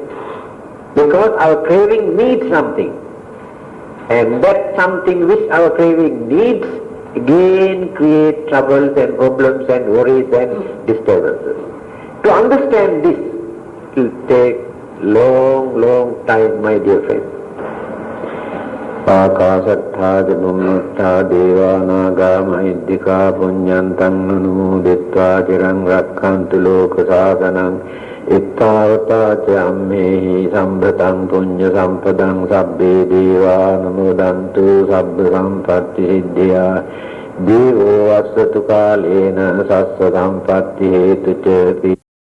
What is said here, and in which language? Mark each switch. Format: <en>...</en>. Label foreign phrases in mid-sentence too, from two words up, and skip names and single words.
<en>Because our craving needs something. And that something which our craving needs again creates troubles and problems and worries and disturbances. To understand this will take long time, my dear friends.</en> <pi>Akasattha janummattha devanaga mahiddhika punyantang anumuditva chirang rakkhantu loka sasanam ittavata cammehi sampatang punya sampatang sabbe deva namodantu sabba sampatti siddhya devo asatu kalena sassa sampatti hetu ca</pi>